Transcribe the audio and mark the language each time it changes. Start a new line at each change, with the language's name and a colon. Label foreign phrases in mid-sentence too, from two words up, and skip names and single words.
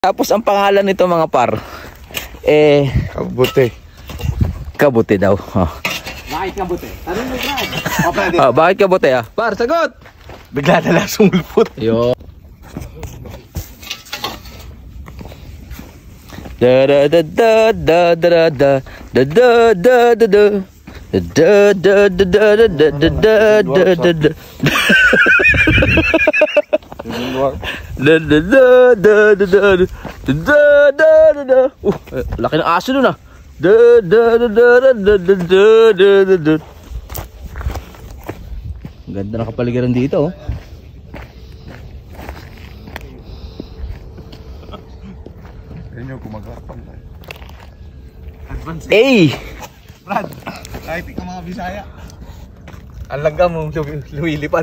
Filipino: Tapos ang pangalan nito mga par, Kabuti. Kabuti daw. Oh. Bakit kabuti? Tanong mo, Brad. O, pwede. Oh, bakit kabuti ah? Par, sagot! Bigla na lang sumulpot. Yo. Da da da da da da da da da da da da. Da da da da da da da da da da. Da da da da da da da da da da. Laki ng aso nun ah. Da da da da da da da da da. Ganda ng kapaligiran dito oh. Yan yung gumagapang. Advance. Hey! Brad, kahit ikaw mga Bisaya. Ang langga mong lumilipad.